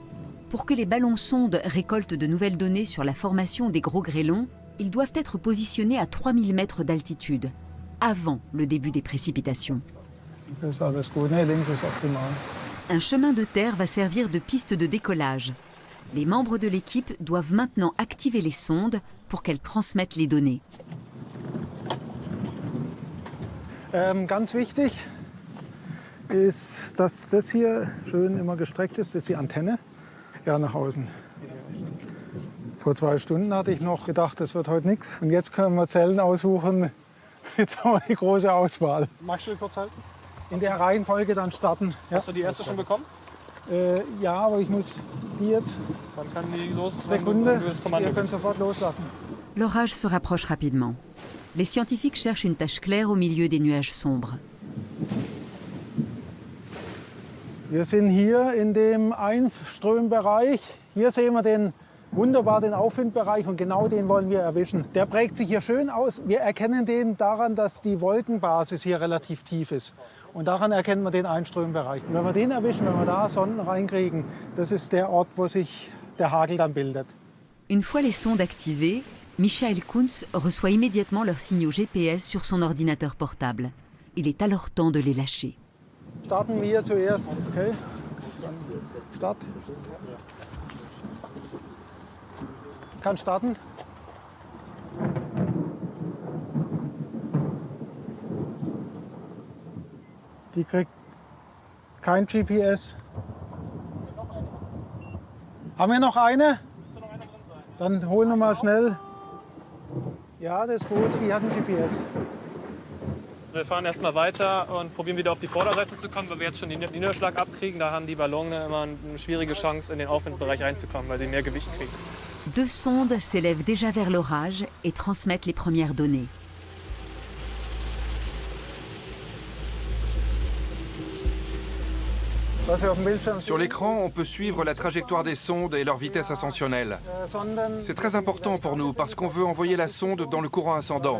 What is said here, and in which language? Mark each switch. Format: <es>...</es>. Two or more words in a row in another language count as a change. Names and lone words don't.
<fr>Pour que les ballons sondes récoltent de nouvelles données sur la formation des gros grêlons, ils doivent être positionnés à 3000 mètres d'altitude, avant le début des précipitations. Un chemin de terre va servir de piste de décollage. Les membres de l'équipe doivent maintenant activer les sondes pour qu'elles transmettent les données.</fr> <de>Ganz wichtig ist, dass das hier schön immer gestreckt ist, das ist die Antenne. Ja, nach außen. Vor 2 Stunden hatte ich noch gedacht, das wird heute nichts. Und jetzt können wir Zellen aussuchen. Jetzt haben wir die große Auswahl. Magst du kurz halten? In der Reihenfolge dann starten. Hast du die erste schon bekommen? Ja, aber ich muss die jetzt. Wann kann die los? Sekunde, ihr könnt sofort loslassen.</de> <fr>L'orage se rapproche rapidement. Les scientifiques cherchent une tache claire au milieu des nuages sombres.</fr> <de>Wir sind hier in dem Einströmbereich. Hier sehen wir wunderbar den Aufwindbereich und genau den wollen wir erwischen. Der prägt sich hier schön aus. Wir erkennen den daran, dass die Wolkenbasis hier relativ tief ist. Und daran erkennen wir den Einströmbereich. Und wenn wir den erwischen, wenn wir da Sonden reinkriegen, das ist der Ort, wo sich der Hagel dann bildet.</de> <fr>Une fois les sondes activées, Michael Kunz reçoit immédiatement leurs signaux GPS sur son ordinateur portable. Il est alors temps de les lâcher.</fr> <de>Starten wir zuerst. Okay. Start. Kann starten. Die kriegt kein GPS. Haben wir noch eine? Dann holen wir mal schnell. Ja, das ist gut, die hat ein GPS. Wir fahren erstmal weiter und probieren wieder auf die Vorderseite zu kommen, weil wir jetzt schon den Niederschlag abkriegen. Da haben die Ballons immer eine schwierige Chance, in den Aufwindbereich reinzukommen, weil sie mehr Gewicht kriegen.</de> <fr>2 sondes s'élèvent déjà vers l'orage et transmettent les premières données. Sur l'écran, on peut suivre la trajectoire des sondes et leur vitesse ascensionnelle. C'est très important pour nous parce qu'on veut envoyer la sonde dans le courant ascendant.</fr>